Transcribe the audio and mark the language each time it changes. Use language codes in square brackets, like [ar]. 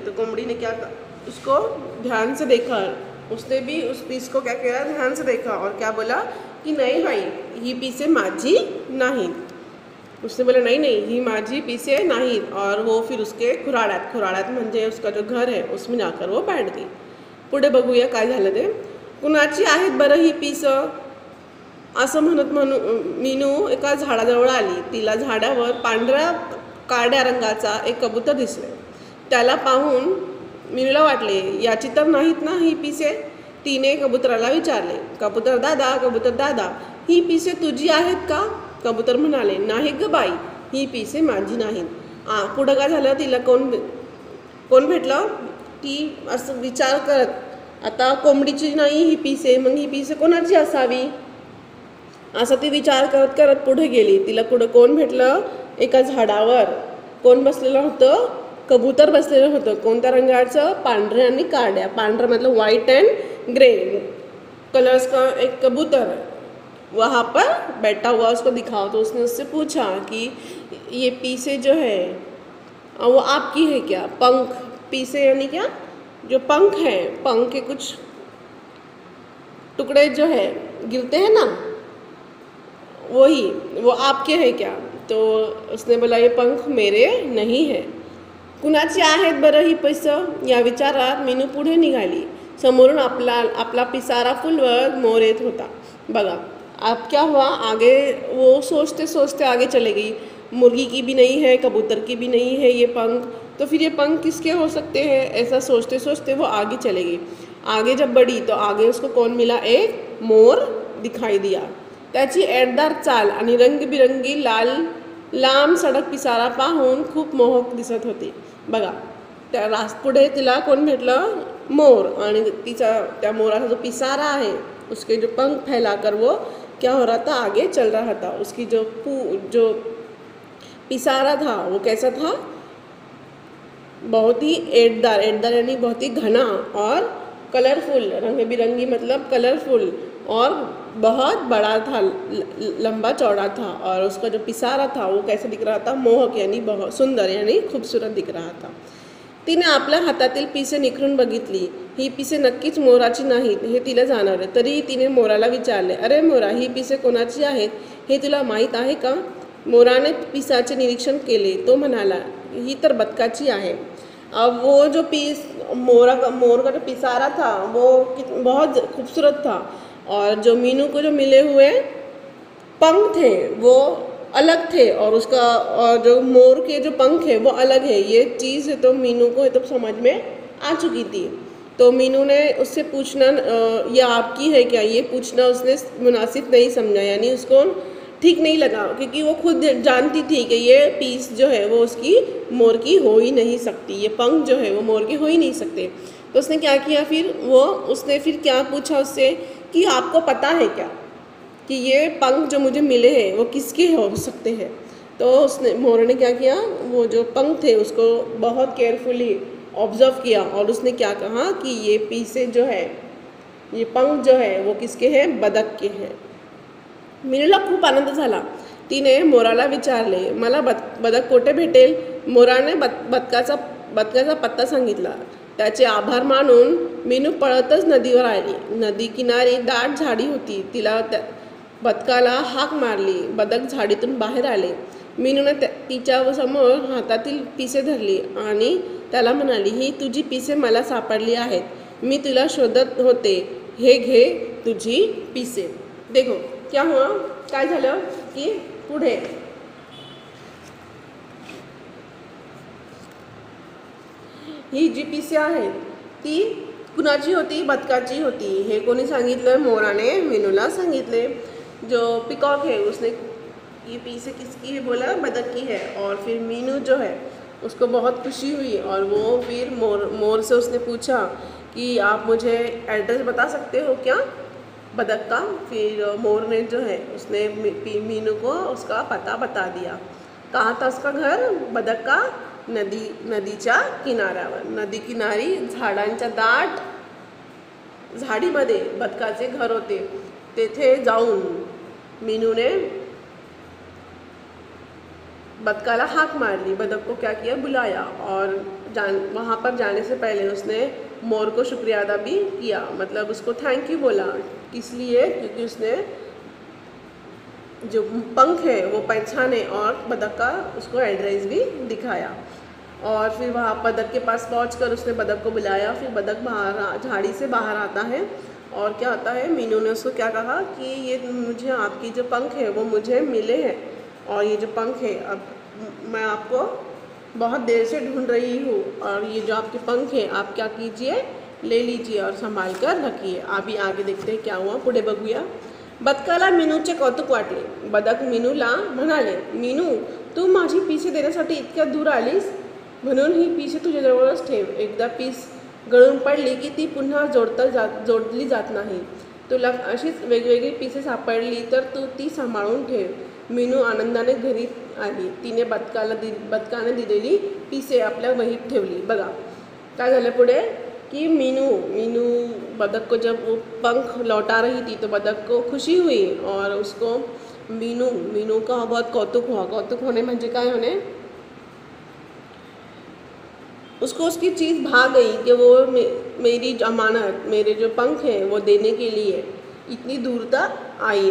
[hi] तो कोंबड़ी ने क्या उसको ध्यान से देखा, उसने भी उस पीस को क्या किया, ध्यान से देखा और क्या बोला कि नहीं भाई [mr] ही पीसे माझी [hi] नहीं। उसने बोला नहीं [mr] ही माझी पीसे [hi] नहीं। और वो फिर उसके [mr] खुराड्यात म्हणजे [hi] उसका जो घर है उसमें जाकर वो बैठ गई। [mr] पुढे बघूया काय झालं ते। कुणाची आहेत बरं ही पीस असं म्हणत मीनू एका झाडाजवळ आली। तिला झाडावर पांढऱ्या काळ्या रंगाचा एक कबूतर दिसले। त्याला पाहून मीनूला वाटले याची तर नाहीत ना ही पिसे। तिने कबुतराला विचारले, कबूतर दादा ही पिसे तुझी आहेत का? कबूतर म्हणाले, नाही ग बाई, ही पिसे माझी नाहीत। पुढं काय झालं, तिला कोण भेटलं, ती असं विचार करत, आता कोंबडीची नाही ही पिसे, मग ही पिसे कोणाची असावी असं ती विचार करत करत पुढे गेली। तिला पुढं कोण भेटलं, एका झाडावर कोण बसलेलं होतं, कबूतर बसलेलं होतं। कोणत्या रंगाचं, पांढऱ्या आणि काळ्या। पांढरा [hi] मतलब [en] white and grey colours [hi] का एक कबूतर वहाँ पर बैठा हुआ उसको दिखाओ। तो उसने उससे पूछा कि ये पीसे जो है वो आपकी है क्या, पंख पीसे यानी क्या, जो पंख है, पंख के कुछ टुकड़े जो है गिरते हैं ना, वो आपके है क्या। तो उसने बोला ये पंख मेरे नहीं है। [mr] कुणाची आहेत बरं ही पिसं या विचारात मीनू पुढे निघाली। समोरून आपला पिसारा फुलवत मोर येत होता। बघा [hi] अब क्या हुआ आगे, वो सोचते सोचते आगे चले गई। मुर्गी की भी नहीं है, कबूतर की भी नहीं है ये पंख, तो फिर ये पंख किसके हो सकते हैं? ऐसा सोचते सोचते वो आगे चले गई। आगे जब बढ़ी तो आगे उसको कौन मिला? एक मोर दिखाई दिया। [mr] त्याची एडदार चाल आणि रंगबिरंगी लांब सडक पिसारा पाहून खूप मोहक दिसत होती. बघा, त्या पुढे तिला कोण भेटलं? मोर. आणि तिचा त्या मोराचा [hi] जो पिसारा है, उसके जो पंख फैलाकर वो क्या हो रहा था? आगे चल रहा था. उसकी जो पिसारा था वो कैसा था? बहुत ही एटदार यानी बहुत ही घना और कलरफुल, रंग बिरंगी मतलब कलरफुल, और बहुत बड़ा था, लंबा चौड़ा था. और उसका जो पिसारा था वो कैसा दिख रहा था? मोहक यानी बहुत सुंदर यानी खूबसूरत दिख रहा था. [mr] तिने आपल्या हातातील पिसे निखरून बघितली. ही पिसे नक्कीच मोराची नाहीत हे तिला जाणवले. तरीही तिने मोराला विचारले, अरे मोरा, ही पिसे कोणाची आहेत हे तुला माहीत आहे का? मोराने पिसाचे निरीक्षण केले. तो म्हणाला, ही तर बदकाची आहे. [hi] अब वो जो मोर का जो पिसारा था वो बहुत खूबसूरत था, और जो मीनू को जो मिले हुए पंख थे वो अलग थे, और जो मोर के जो पंख है वो अलग है. ये चीज़ तो मीनू को तो समझ में आ चुकी थी. तो मीनू ने उससे पूछना, ये आपकी है क्या, ये पूछना उसने मुनासिब नहीं समझा, यानी उसको ठीक नहीं लगा, क्योंकि वो खुद जानती थी कि ये पीस जो है वो उसकी मोर की हो ही नहीं सकती, ये पंख जो है वो मोर के हो ही नहीं सकते. तो उसने क्या किया उसने फिर क्या पूछा उससे कि आपको पता है क्या कि ये पंख जो मुझे मिले हैं वो किसके हो सकते हैं? तो मोर ने क्या किया, वो जो पंख थे उसको बहुत [en] carefully observe [hi] किया, और उसने क्या कहा कि ये पीसे जो है, ये पंख जो है वो किसके हैं? बदक के हैं. [mr] मीनूला खूप आनंद झाला. तिने मोराला विचारले, मला बदक कोठे भेटेल? मोराने बदकाचा पत्ता सांगितला. त्याचे आभार मानून मीनू पळतच नदीवर आली. नदी किनारी दाट झाडी होती. तिला बदकाला हाक मारली. बदक झाडीतून बाहेर आले. मीनूने तिच्या समोर हातातील पिसे धरली आणि त्याला म्हणाली, ही तुझी पिसे मला सापडली आहेत. मी तुला शोधत होते. हे घे तुझी पिसे. [hi] देखो क्या हुआ, [mr] काय झालं की पुढे ही जी पिसे आहेत ती कुणाची होती? बदकाची होती. हे कोणी सांगितलं? मोराने मीनूला सांगितले. [hi] जो पिकॉक है उसने ये पीसे किसकी है बोला? बदक की है. और फिर मीनू जो है उसको बहुत खुशी हुई, और वो फिर मोर से उसने पूछा कि आप मुझे एड्रेस बता सकते हो क्या बदक का? फिर मोर ने जो है उसने मीनू को उसका पता बता दिया. कहाँ था उसका घर? बदक का [mr] नदीच्या किनाऱ्यावर. नदी किनारी झाडांच्या दाट झाडीमध्ये बदकाचे घर होते. तेथे जाऊन मीनूने बदकाला हाक मारली. [hi] बदक को क्या किया? बुलाया. और वहाँ पर जाने से पहले उसने मोर को शुक्रिया अदा भी किया, मतलब उसको थैंक यू बोला. किस लिए? क्योंकि उसने जो पंख है वो पहचाने और बदक का उसको एड्रेस भी दिखाया. और फिर वहाँ बदक के पास पहुँचकर उसने बदक को बुलाया. फिर बदक झाड़ी से बाहर आता है, और क्या होता है, मीनू ने उसको क्या कहा कि ये मुझे आपकी जो पंख है वो मुझे मिले हैं, और ये जो पंख है अब मैं आपको बहुत देर से ढूंढ रही हूँ, और ये जो आपके पंख हैं आप क्या कीजिए, ले लीजिए और संभाल कर रखिए. अभी आगे देखते हैं क्या हुआ, [mr] पुढे बघूया. बदकाला मीनूचे कौतुक वाटले. बदक मीनूला म्हणाले, मीनू तू माझी पिसे देण्यासाठी इतक्या दूर आलीस, म्हणून ही पिसे तुझ्याजवळच ठेव. एकदा पीस गळून पडली की ती पुन्हा जोडली जात नाही. तुला अशीच वेगवेगळी पिसे सापडली तर तू ती सांभाळून ठेव. मीनू आनंदाने घरी आली. तिने बदकाने दिलेली पिसे आपल्या वहीत ठेवली. बघा काय झालं पुढे [hi] कि मीनू बदक को जब वो पंख लौटा रही थी तो बदक को खुशी हुई, और उसको मीनू का बहुत कौतुक हुआ. कौतुक होने [mr] म्हणजे काय [hi] होने, उसको उसकी चीज़ भाग गई कि वो मेरी अमानत, मेरे जो पंख हैं वो देने के लिए इतनी दूर तक आई.